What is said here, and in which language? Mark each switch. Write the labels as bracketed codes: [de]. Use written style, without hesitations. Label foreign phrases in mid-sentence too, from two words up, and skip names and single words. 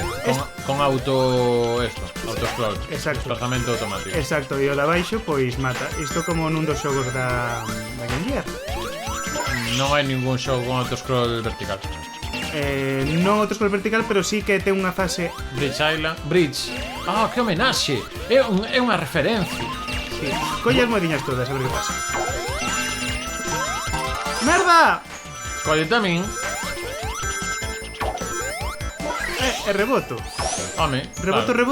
[gl] Con auto... Esto, autoscroll. Exacto. Desplazamento automático. Exacto, e o de abaixo, pois mata. Isto como nun dos xogos da Game Gear. Non hai ningún xogo con autoscroll vertical. Non outro scroll vertical, pero sí que ten unha fase... Bridge Island. Bridge. Ah, que homenaxe. É unha referencia. Sí. Colle as moediñas todas, a ver que pasa. Merda! Colle tamén. E reboto. Home, Reboto, claro.